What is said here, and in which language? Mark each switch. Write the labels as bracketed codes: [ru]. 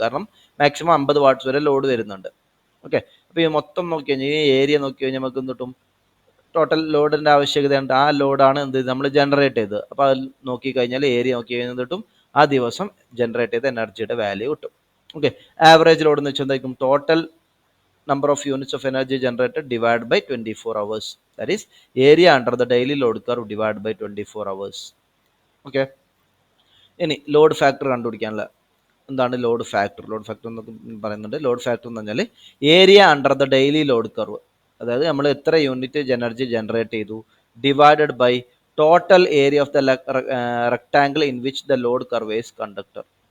[ml] കാരണം maximum 50 watts വരെ load വരുന്നുണ്ട്. ഓക്കെ, അപ്പോൾ ഈ മൊത്തം നോക്കി കഴിഞ്ഞാൽ ഈ ഏരിയ നോക്കി കഴിഞ്ഞാൽ നമുക്ക് എന്ത് കിട്ടും? ടോട്ടൽ ലോഡിൻ്റെ ആവശ്യകതയുണ്ട്. ആ ലോഡാണ് എന്ത് നമ്മൾ ജനറേറ്റ് ചെയ്തത്. അപ്പോൾ അത് നോക്കിക്കഴിഞ്ഞാൽ ഏരിയ നോക്കി കഴിഞ്ഞാൽ കിട്ടും ആ ദിവസം ജനറേറ്റ് ചെയ്ത എനർജിയുടെ വാല്യൂ കിട്ടും. ഓക്കെ, ആവറേജ് ലോഡ് എന്ന് വെച്ചാൽ എന്തായിരിക്കും? [en] Total number of units of energy generated divided by 24 hours. That is area under the daily load curve divided by 24 hours. Okay. [ml] ഇനി ലോഡ് ഫാക്ടർ കണ്ടുപിടിക്കാനുള്ള എന്താണ് ലോഡ് ഫാക്ടർ? ലോഡ് ഫാക്ടർ എന്നൊക്കെ പറയുന്നുണ്ട്. Load factor എന്ന് പറഞ്ഞാൽ [en] area under the daily load curve, [ml] അതായത് നമ്മൾ എത്ര യൂണിറ്റ് എനർജി ജനറേറ്റ് ചെയ്തു [en] Divided by total area of the rectangle in which the load curve is conductor.